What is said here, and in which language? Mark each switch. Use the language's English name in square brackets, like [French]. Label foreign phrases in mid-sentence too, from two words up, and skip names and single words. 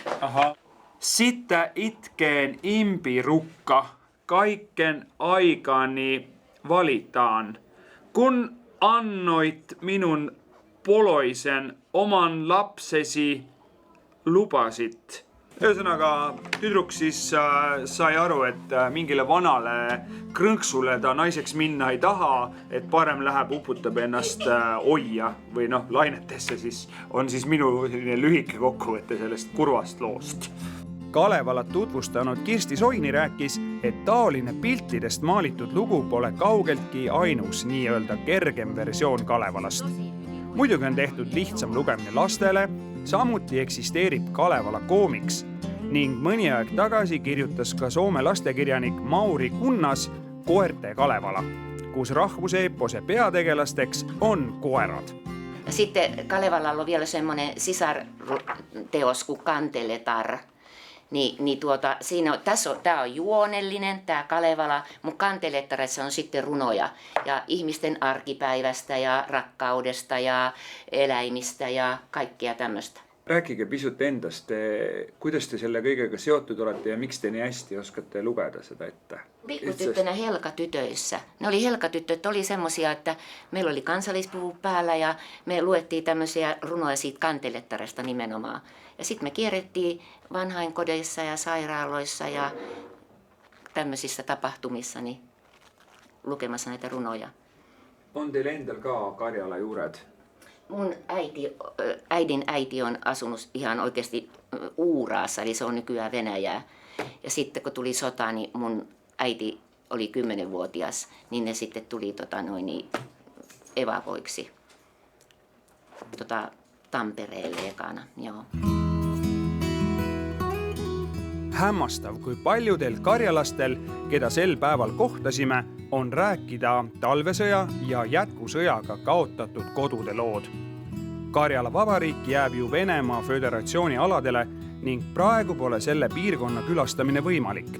[Finnish] Aha. Sitten itkeen impirukka. Kaiken aikani valitaan. Kun annoit minun poloisen oman lapsesi lupasit. [Estonian] Ühesõnaga, tüdruk siis sai aru, et mingile vanale krõnksule ta naiseks minna ei taha, et parem läheb uputab ennast oia või lainetesse, siis on siis minu lühike kokkuvõte sellest kurvast loost. Kalevalat tutvustanud Kirsti Soini rääkis, et taoline piltidest maalitud lugu pole kaugeltki ainus nii-öelda kergem versioon Kalevalast. Muidugi on tehtud lihtsam lugemine lastele, samuti eksisteerib Kalevala koomiks ning mõni aeg tagasi kirjutas ka Soome lastekirjanik Mauri Kunnas Koerte Kalevala, kus rahvuseepose peategelasteks on koerad. [Finnish] Sitten Kalevalalla on vielä semmoinen sisarteos kuin Kanteletar. Niin tämä on juonellinen, tämä Kalevala, mutta kantelettaressa on sitten runoja ja ihmisten arkipäivästä ja rakkaudesta ja eläimistä ja kaikkea tämmöistä. [Estonian] Rääkige pisut endast, kuidas te selle kõigega seotud olete ja miks te nii hästi oskate lugeda seda ette? [Finnish] Pikkutyttönä Helkatytöissä. Ne oli Helkatytöt, oli semmosia, että meillä oli kansallispuvu päällä ja me luettiin tämmöisiä runoja siitä kantelettaresta nimenomaan. Ja sitten me kierrettiin vanhainkodeissa ja sairaaloissa ja tämmöisissä tapahtumissa niin lukemassa näitä runoja. On teillä [Estonian] endal ka Karjala juured? [Finnish] Mun äidin äiti on asunut ihan oikeasti Uuraassa, eli se on nykyään Venäjää. Ja sitten kun tuli sota, niin mun äiti oli 10-vuotias, niin ne sitten tuli evakoiksi Tampereelle ekana. Joo. [Estonian] Hämmastav, kui paljudel karjalastel, keda sel päeval kohtasime, on rääkida talvesõja ja jätkusõjaga kaotatud kodude lood. Karjala Vabariik jääb ju Venemaa Föderatsiooni aladele ning praegu pole selle piirkonna külastamine võimalik.